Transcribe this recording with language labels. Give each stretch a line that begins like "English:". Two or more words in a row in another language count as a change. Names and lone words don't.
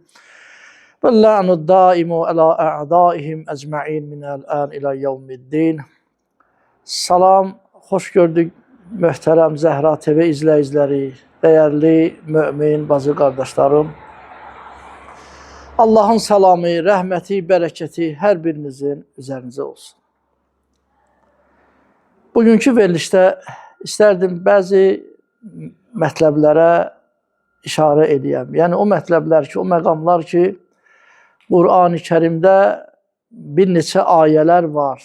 Arabic: واللعن الدائم على أعدائهم أجمعين من الآن إلى يوم الدين.
Azerbaijani: Salam, hoş gördük möhtərəm Zəhra TV izləyiciləri,
Turkish: değerli mümin bazı kardeşlerim.
Azerbaijani: Allah'ın salamı, rəhməti, bərəkəti hər birinizin üzərinizə olsun. Bugünkü verilişdə istərdim bəzi mətləblərə işarə edəyəm. Yəni o mətləblər ki, o məqamlar ki, Qur'an-ı Kərimdə bir neçə ayələr var.